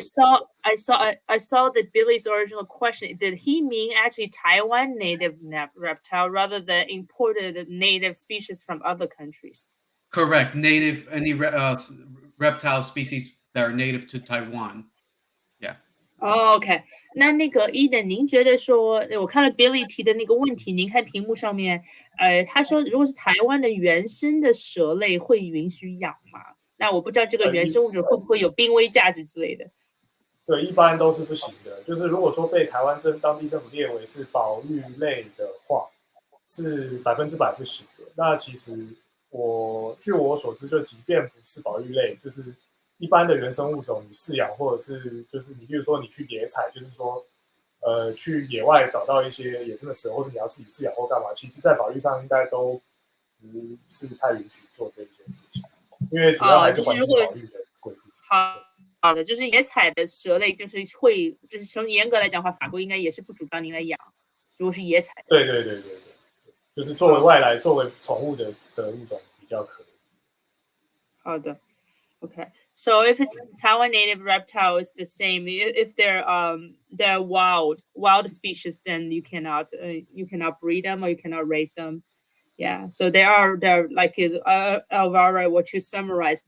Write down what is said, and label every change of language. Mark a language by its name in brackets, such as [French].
[Chinese] 再 [English] I saw the Billy's original question. Did he mean actually Taiwan native reptile rather than imported native species from other countries? Correct. Native any reptile species that are native to Taiwan. Yeah. [Chinese] 哦，OK，那个 Eden，您觉得说，我看了 Billy 提的那个问题，您看屏幕上面，他说如果是台湾的原生的蛇类会允许养吗？那我不知道这个原生物种会不会有濒危价值之类的。对，一般都是不行的。就是如果说被台湾当地政府列为是保育类的话，是100%不行的。那其实据我所知，就即便不是保育类，就是一般的原生物种，你饲养或者是就是你，比如说你去野采，就是说去野外找到一些野生的蛇，或者你要自己饲养或干嘛，其实在法律上应该都不是太允许做这一件事情，因为主要还是环境保育的规定。好的，就是野采的蛇类，就是从严格来讲的话，法国应该也是不主张您来养，如果是野采。对，就是作为外来、作为宠物的物种比较可以。好的。 [English] Okay, so if it's Taiwan native reptile, it's the same. If they're wild species, then you cannot breed them or you cannot raise them. Yeah, so they're like Alvaro, what you summarized.